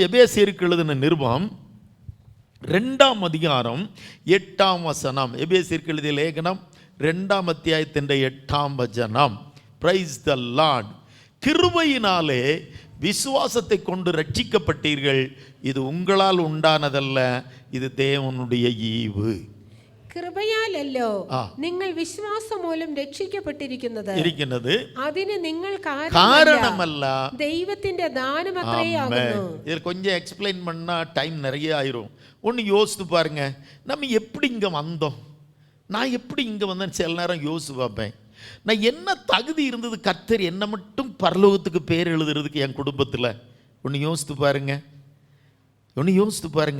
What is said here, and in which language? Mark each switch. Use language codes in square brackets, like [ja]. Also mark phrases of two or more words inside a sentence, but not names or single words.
[ta] எபேசியருக்கு எழுதின நிருபம் 2ஆம் அதிகாரம் 8ஆம் வசனம். எபேசியருக்கு எழுதிய லேகனம் 2ஆம் அத்தியாயத்தின் 8ஆம் வசனம். [en] Praise the Lord. [ta] கிருபையினாலே விசுவாசத்தை கொண்டு ரட்சிக்கப்பட்டீர்கள், இது உங்களால் உண்டானதல்ல, இது தேவனுடைய ஈவு. [ml] കൃപയാലല്ലോ നിങ്ങൾ വിശ്വാസം മൂലം രക്ഷിക്കപ്പെട്ടിരിക്കുന്നത്. അതിന് നിങ്ങൾ കാരണമല്ല, ദൈവത്തിന്റെ ദാനമത്രേയാകുന്നു. [ta] ഇതിൽ கொஞ்சம் எக்ஸ்பிளைன் பண்ணா டைம் நிறைய ஆயிரும். ஒன்று யோசித்து பாருங்க, நம்ம எப்படி இங்கே வந்தோம், நான் எப்படி இங்கே வந்தேன் சில நேரம் யோசித்து பார்ப்பேன். நான் என்ன தகுதி இருந்தது கர்த்தர் என்னை மட்டும் பரலோகத்துக்கு பேர் எழுதுறதுக்கு என் குடும்பத்தில்? ஒன்று யோசித்து பாருங்க.